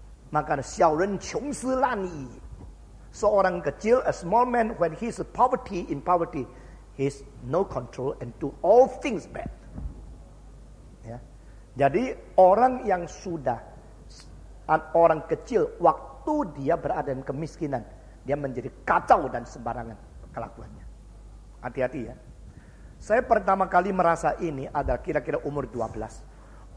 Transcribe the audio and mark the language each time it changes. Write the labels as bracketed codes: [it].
[id] Maka [zh] 小人穷斯烂矣. [id] Seorang kecil, [en] a small man, when he's in poverty, he's no control and do all things bad. [id] Ya. Jadi orang yang sudah, orang kecil, waktu dia berada dalam kemiskinan, dia menjadi kacau dan sembarangan kelakuannya. Hati-hati ya. Saya pertama kali merasa ini adalah kira-kira umur 12.